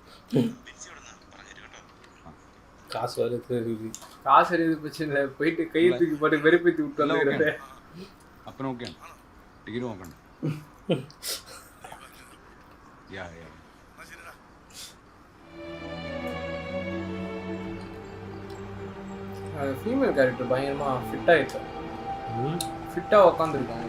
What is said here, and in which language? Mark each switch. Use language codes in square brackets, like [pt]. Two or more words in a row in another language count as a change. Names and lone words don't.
[ta] காசு வருது காசு அறிவு பிரச்சனை இல்லை, போயிட்டு கையை தூக்கி போட்டு வெறுப்பேற்றி விட்டு வந்துக்கிறேன். [ml] അപ്പം ഓക്കെയാണ്. ടിക്കറ്റ് നോക്കണ്ട. യാ യാ [en] female character [ta] பயங்கரமாக ஃபிட்டாக இருக்கும், ஃபிட்டாக உக்காந்துருக்காங்க.